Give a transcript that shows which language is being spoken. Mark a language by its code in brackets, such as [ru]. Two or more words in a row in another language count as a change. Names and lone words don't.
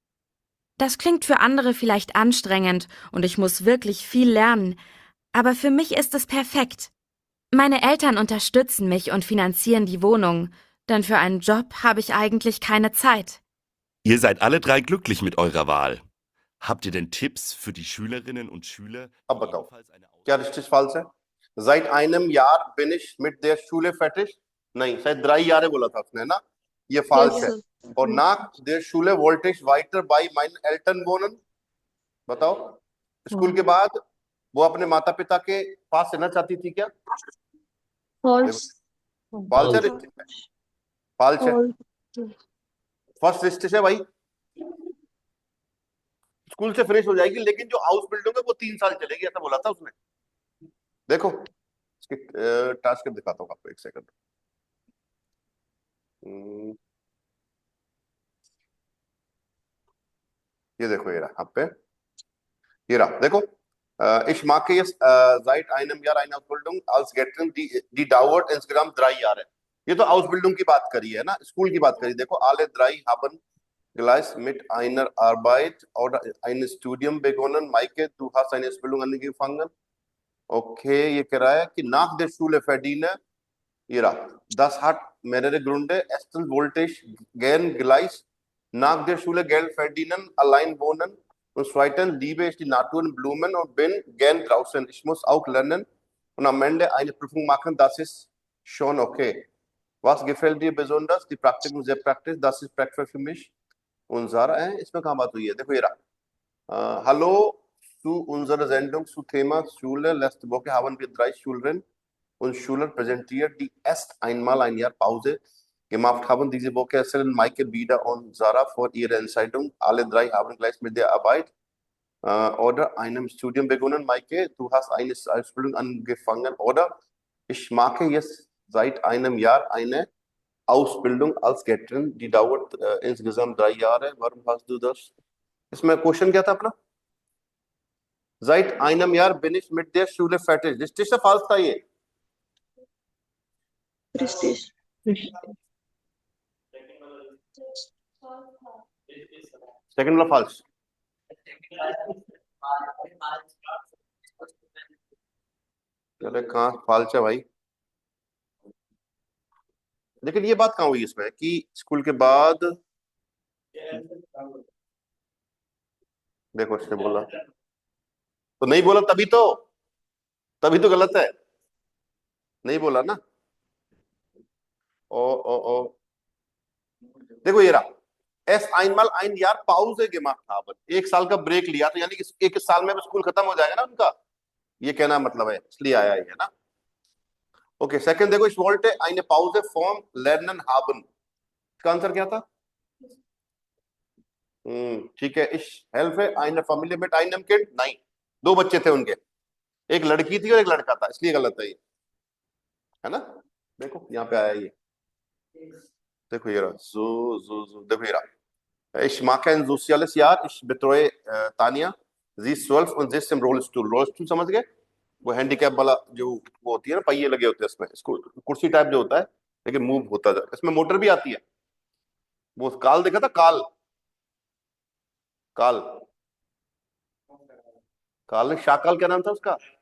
[de] Das klingt für andere vielleicht anstrengend und ich muss wirklich viel lernen, aber für mich ist es perfekt. Meine Eltern unterstützen mich und finanzieren die Wohnung, denn für einen Job habe ich eigentlich keine Zeit. Ihr seid alle 3 glücklich mit eurer Wahl. Habt ihr denn Tipps für die Schülerinnen und Schüler? [hi] अब बताओ क्या [de] richtig falsch [hi] है? [de] Seit einem Jahr bin ich mit der Schule fertig. [hi] नहीं, शायद 3 Jahre बोला था उसने ना. ये falsch [en] Yes, [hi] है. [en] sir. [de] और nach der Schule wollte ich weiter bei meinen Eltern wohnen. [hi] बताओ. स्कूल के बाद वो अपने माता पिता के पास रहना चाहती थी क्या? [en] False. [hi] false है रिश्ते में. false है. [en] False. [hi] फर्स्ट रिश्ते से भाई स्कूल से फिनिश हो जाएगी, लेकिन जो [en] house building [hi] है वो 3 साल चलेगी, ऐसा बोला था उसने. देखो इसकी टास्क दिखाता हूँ आपको, एक सेकंड. ये देखो, ये रहा यहाँ पे, ये रहा देखो. [de] Ich mache jetzt seit einem Jahr eine Ausbildung als Gärtnerin, die dauert insgesamt 3 Jahre. [hi] ये तो Ausbildung की बात करी है ना, स्कूल की बात करी. देखो, [de] alle 3 haben gleich mit einer Arbeit oder ein Studium begonnen. Maike, du hast eine Ausbildung angefangen. [hi] Okay, ये कह रहा है कि [de] nach der Schule verdiene. [hi] ये रहा. [de] Das hat mehrere Gründe. Erstens wollte ich gern gleich nach der Schule Geld verdienen, allein wohnen. Und zweitens liebe ich die Natur und Blumen und bin gern draußen. Ich muss auch lernen und am Ende eine Prüfung machen. Das ist schon okay. Was gefällt dir besonders? Die Praktikum, sehr praktisch. Das ist praktisch für mich. Und Sarah, [hi] इसमें कहाँ बात हुई है? देखो ये रहा. [de] Hallo zu unserer Sendung zu Thema Schule. Letzte Woche haben wir 3 Schülerinnen und Schüler präsentiert, die erst einmal ein Jahr Pause gemacht haben. Diese Woche erzählen Maike, Vida und Sarah vor ihrer Entscheidung. Alle 3 haben gleich mit der Arbeit oder einem Studium begonnen. Maike, du hast eine Ausbildung angefangen, oder? Ich mache jetzt seit einem Jahr eine Ausbildung als Gärtnerin, die dauert insgesamt 3 Jahre. Warum hast du das? [hi] इसमें क्वेश्चन क्या था अपना? [de] Seit einem Jahr bin ich mit der Schule fertig. Richtig oder falsch [hi] था ये? [de] Richtig. [hi] Second वाला falsch. अरे कहाँ falsch है भाई? लेकिन ये बात कहाँ हुई इसमें कि स्कूल के बाद, देखो इसने बोला तो नहीं बोला, तभी तो गलत है. नहीं बोला ना. ओ देखो ये रहा. [de] एस einmal ein Jahr Pause gemacht haben, [hi] एक साल का ब्रेक लिया, तो यानी कि एक साल में स्कूल खत्म हो जाएगा ना उनका, ये कहना मतलब है, इसलिए आया है ना। [en] okay, second [hi] देखो, [de] ich wollte eine Pause vom Lernen haben, [hi] इसका आंसर क्या था? ठीक है, [de] ich helfe eine Familie mit einem Kind, [hi] नहीं, दो बच्चे थे उनके, एक लड़की थी और एक लड़का था, इसलिए गलत है ये, है ना। देखो यहाँ पे आया ये, देखो ये रहा, देखो ये रहा, [de] ich mache ein soziales Jahr, ich betreue Tania, sie ist 12 und sie ist im Rollstuhl, Rollstuhl [hi] समझ गए, वो हैंडीकैप वाला जो वो होती है ना, पहिए लगे होते हैं इसमें, इसको कुर्सी टाइप जो होता है लेकिन मूव होता है, इसमें मोटर भी आती है। वो काल देखा था, काल, काल, काल ने, शाकाल क्या नाम था उसका?